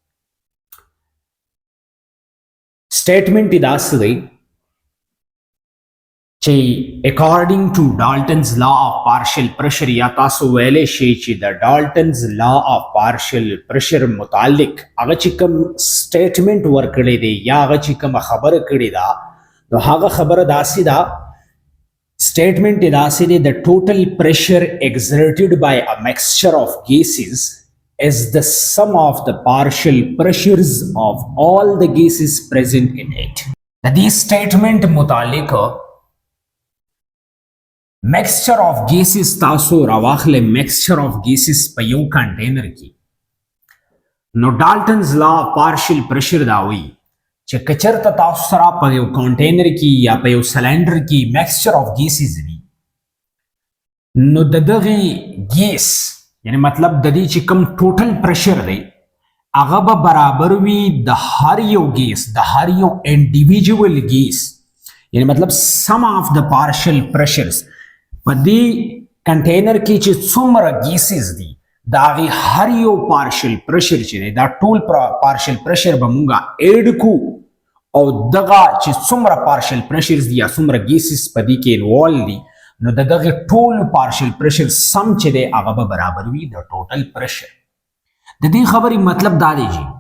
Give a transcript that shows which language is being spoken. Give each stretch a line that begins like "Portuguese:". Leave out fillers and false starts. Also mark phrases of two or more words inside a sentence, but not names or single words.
Pashto: سټیټمنټ دا څه دی چې
English: according to Dalton's law of partial pressure
Pashto: یا تاسو ویلې شي چې د
English: Dalton's law of partial pressure
Pashto: متعلق هغه چې کوم سټیټمنټ ورکړی دی یا هغه چې کوم خبره کړې ده نو هغه خبره داسې ده سټیټمنټ داسې دی د
English: total pressure exerted by a mixture of gases is the sum of the partial pressures of all the gases present in it.
Pashto: د دې سټیټمنټ متعلق
English: mixture of gases
Pashto: تاسو راواخله
English: mixture of gases
Pashto: په یو کنټینر کې نو
English: Dalton's law partial pressure
Pashto: دا وی چې کچرته تاسو سره په یو کنټینر کې یا په یو سلندر کې
English: mixture of gases
Pashto: وي نو دغه ګیس یعنی مطلب د دې چې کوم
English: total pressure
Pashto: دی هغه به برابر وي د هر یو ګیس د هر یو
English: individual gas
Pashto: یعنی مطلب
English: sum of the partial pressures
Pashto: په دې کنټینر کې چې څومره ګیسز دي دا غي هر یو
English: partial pressure
Pashto: چې دی دا
English: total partial pressure
Pashto: به مونږه اډ کو او دغه چې څومره
English: partial pressures
Pashto: دي یا څومره ګیسز په دې کې انوالو دي نو دغه ټول
English: partial pressure sum
Pashto: چې دی هغه به برابر وي د
English: total pressure
Pashto: د دې خبرې مطلب دا دی